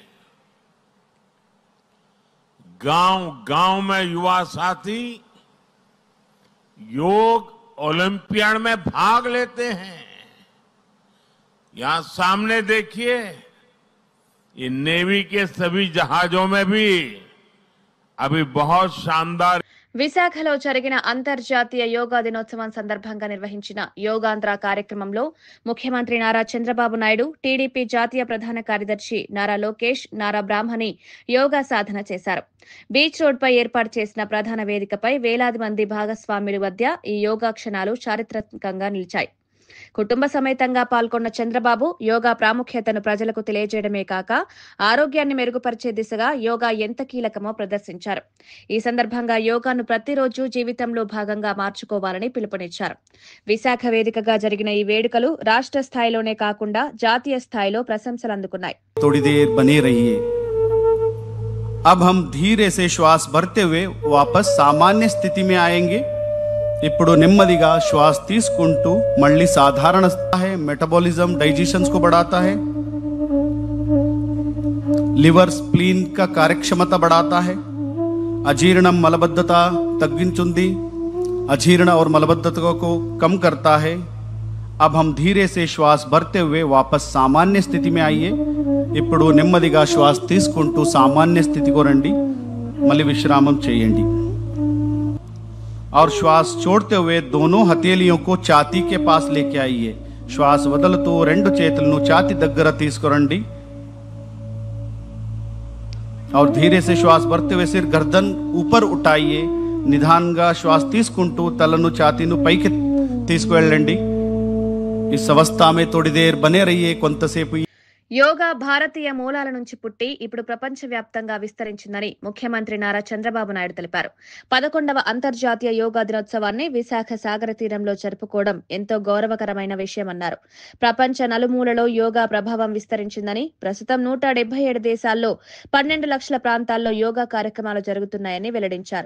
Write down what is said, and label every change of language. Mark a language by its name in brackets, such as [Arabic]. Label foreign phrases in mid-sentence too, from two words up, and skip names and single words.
[Hindi] गांव-गांव में युवा साथी योग ओलंपियाड में भाग लेते हैं। यहां सामने देखिए, ये नेवी के सभी जहाजों में भी अभी बहुत शानदार [Telugu] విశాఖలో జరిగిన అంతర్జాతీయ యోగా దినోత్సవం సందర్భంగా నిర్వహించిన యోగాంధ్ర కార్యక్రమంలో ముఖ్యమంత్రి నారా చంద్రబాబు నాయుడు, టీడీపీ జాతీయ ప్రధాన కార్యదర్శి నారా లోకేష్, నారా బ్రాహ్మణి యోగా సాధన చేశారు. బీచ్ రోడ్పై ఏర్పాటు చేసిన ప్రధాన వేదికపై వేలాది మంది భాగస్వాముల మధ్య ఈ యోగా క్షణాలు చారిత్రకంగా నిలిచాయి. కుటుంబ సమేతంగా పాల్గొన్న చంద్రబాబు యోగా ప్రాముఖ్యతను ప్రజలకు తెలియజేయడమే కాక ఆరోగ్యాన్ని మెరుగుపరిచే దిశగా యోగా ఎంత కీలకమో ప్రదర్శించారు. ఈ సందర్భంగా యోగాను ప్రతిరోజు జీవితంలో భాగంగా మార్చుకోవాలని పిలుపునిచ్చారు. విశాఖ వేదికగా జరిగిన ఈ వేడుకలు రాష్ట్ర స్థాయిలోనే కాకుండా జాతీయ స్థాయిలో ప్రశంసలు అందుకున్నాయి. [Hindi] थोड़ी देर बने रहिए. अब हम धीरे से श्वास भरते हुए वापस सामान्य स्थिति में आएंगे. [Telugu] ఇప్పుడు నెమ్మదిగా శ్వాస తీసుకుంటూ మళ్ళీ సాధారణ స్థాయి [English] metabolism digestions [Hindi] को बढ़ाता है, [English] liver spleen [Hindi] का कार्यक्षमता बढ़ाता है, अजीर्ण मलबद्धता तग्गिंचुंदी अजीर्ण और मलबद्धता को कम करता है. अब हम धीरे से श्वास भरते हुए वापस सामान्य स्थिति में आइए. [Telugu] ఇప్పుడు నెమ్మదిగా శ్వాస తీసుకుంటూ సామాన్య స్థితికి రండి. మళ్ళీ విశ్రామం చేయండి. [Hindi] और श्वास छोड़ते हुए दोनों हथेलियों को छाती के पास लेके आइए. [Telugu] श्वास వదులుతూ రెండు చేతులను ఛాతీ దగ్గర తీసుకురండి. [Hindi] और धीरे से श्वास भरते हुए सिर गर्दन ऊपर उठाइए. [Telugu] నిదానంగా శ్వాస తీసుకుంటూ తలను ఛాతీను పైకి తీసుకువెళ్ళండి. [Hindi] इस अवस्था में थोड़ी देर बने रहिए. [Telugu] కొంతసేపు యోగా భారతీయ మూలాల నుంచి పుట్టి ఇప్పుడు ప్రపంచవ్యాప్తంగా విస్తరించిందని ముఖ్యమంత్రి నారా చంద్రబాబు నాయుడు తెలిపారు. 11వ అంతర్జాతీయ యోగా దినోత్సవాన్ని విశాఖ సాగర తీరంలో జరుపుకోవడం ఎంతో గౌరవకరమైన విషయమన్నారు. ప్రపంచ నలుమూలలో యోగా ప్రభావం విస్తరించిందని, ప్రస్తుతం 177 దేశాల్లో 12 లక్షల ప్రాంతాల్లో యోగా కార్యక్రమాలు జరుగుతున్నాయని వెల్లడించారు.